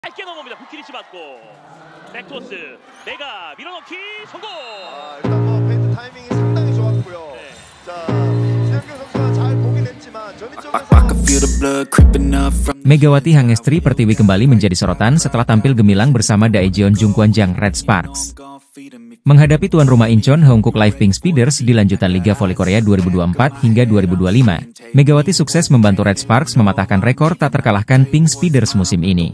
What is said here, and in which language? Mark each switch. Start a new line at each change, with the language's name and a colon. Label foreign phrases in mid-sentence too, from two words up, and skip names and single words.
Korean: 짧게 넘어옵니다. 부키리치 맞고 백토스 내가 밀어넣기 성공. 일단 뭐 페인트 타이밍이 상당히 좋았고요. 자, 지현규 선수가 잘 보긴 했지만 전위쪽에서
Indonesian: Megawati Hangestri Pertiwi kembali menjadi sorotan setelah tampil gemilang bersama Daejeon Jungkwanjang Red Sparks. Menghadapi tuan rumah Incheon Haeunkook Live Pink Speeders di lanjutan Liga Voli Korea 2024 hingga 2025, Megawati sukses membantu Red Sparks mematahkan rekor tak terkalahkan Pink Speeders musim ini.